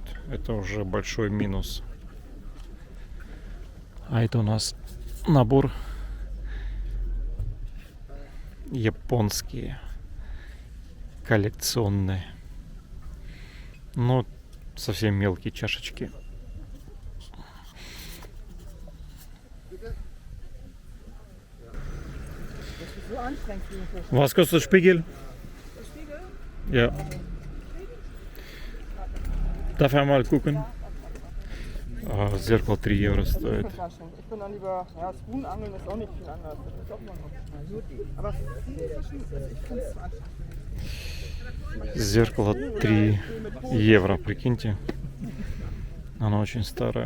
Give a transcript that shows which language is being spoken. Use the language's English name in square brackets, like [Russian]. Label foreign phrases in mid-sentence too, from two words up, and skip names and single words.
[Russian] Это уже большой минус. А это у нас набор японские, коллекционные. Ну, совсем мелкие чашечки. [German] Was kostet Spiegel? Ja. Darf ich mal gucken? [Russian] Зеркало 3 евро стоит. Зеркало 3 евро, прикиньте. Оно очень старое.